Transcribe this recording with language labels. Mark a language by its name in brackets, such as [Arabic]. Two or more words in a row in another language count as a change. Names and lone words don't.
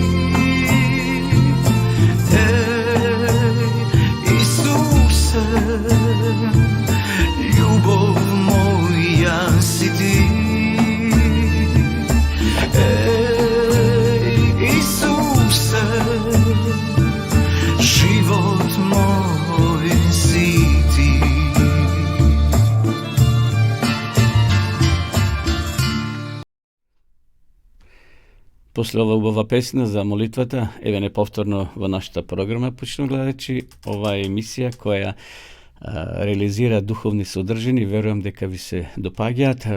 [Macedonian] Isuse, ljubov moja si ti. Isuse, život moj si ti. После ова убава песна за молитвата, еве неповторно во нашата програма, почнем гледајќи ова емисија која реализира духовни содржини, верувам дека ви се допаѓаат.